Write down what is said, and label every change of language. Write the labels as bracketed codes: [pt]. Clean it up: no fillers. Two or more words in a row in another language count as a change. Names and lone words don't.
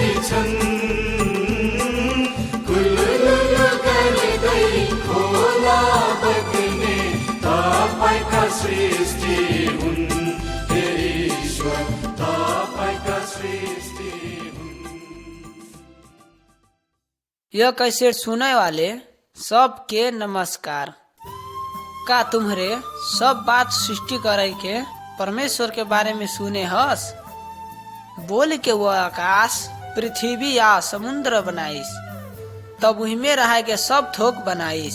[ne] छन् कुलुलुल गर्दै खोला बग्ने तपाईका सृष्टि हुन् हे ईश्वर तपाईका सृष्टि हुन्। [hne] यह कैसेट सुने वाले सबके नमस्कार। का तुम्हरे सब बात सृष्टि करे के परमेश्वर के बारे में सुने हस? बोल के वो आकाश पृथ्वी या समुद्र बनाइस, तब वही में रह के सब थोक बनाइस।